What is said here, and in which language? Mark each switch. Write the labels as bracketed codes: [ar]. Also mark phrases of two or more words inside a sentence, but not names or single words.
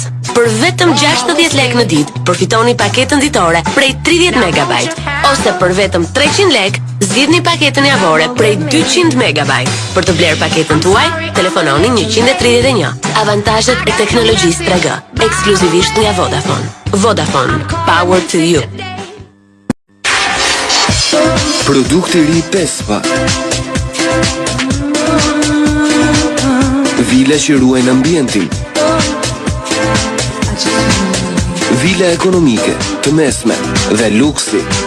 [sq] Për vetëm 60 lek në ditë, përfitoni paketën ditore prej 30 MB, ose për vetëm 300 lek, zgjidhni paketën javore prej 200 MB. Për të blerë paketën tuaj, telefononi 131. Avantazhet e teknologjisë 3G, ekskluzivisht nga Vodafone. Vodafone, [en] power to you. [sq] Produkti ri Pespa. Vila që ruajnë ambientin. Vila ekonomike, të mesme dhe luksi.